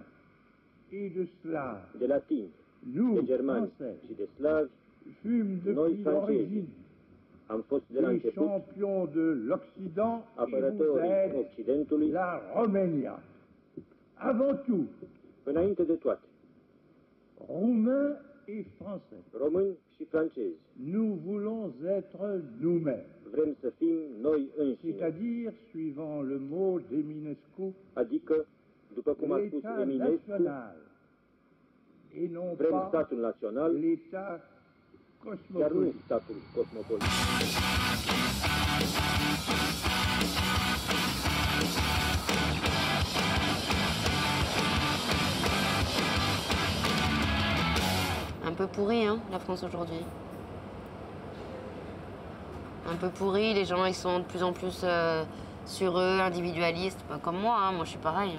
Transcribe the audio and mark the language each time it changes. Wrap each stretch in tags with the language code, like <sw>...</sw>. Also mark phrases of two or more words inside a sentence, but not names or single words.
<fr>et de slave,</fr> <ro>de latini, de germani și de slavi, noi francezi, am fost de la</ro> <fr>les</fr> <ro>început</ro> <fr>champions de l'Occident et vous</fr> <ro>apărătorii</ro> <fr>êtes</fr> <ro>Occidentului,</ro> <fr>la Romania. Avant tout,</fr> <ro>înainte de toate,</ro> <fr>roumains et français.</fr> <ro>români și francezi.</ro> <fr>Nous voulons être nous-mêmes.</fr> <ro>Vrem să fim noi înșine,</ro> <fr>C'est-à-dire, suivant le mot d'Eminescu,</fr> <ro>adică, după cum a spus</ro> <fr>l'État</fr> <ro>Eminescu,</ro> <fr>national et non</fr> <ro>vrem</ro> <fr>pas</fr> <ro>statul național,</ro> <fr>l'État</fr> <ro>iar nu</ro> <fr>cosmopolite.</fr> <ro>statul cosmopolit.</ro> <fr>Un peu pourri, hein, la France aujourd'hui. Un peu pourri, les gens ils sont de plus en plus sur eux, individualistes, pas comme moi, hein, moi je suis pareil.</fr>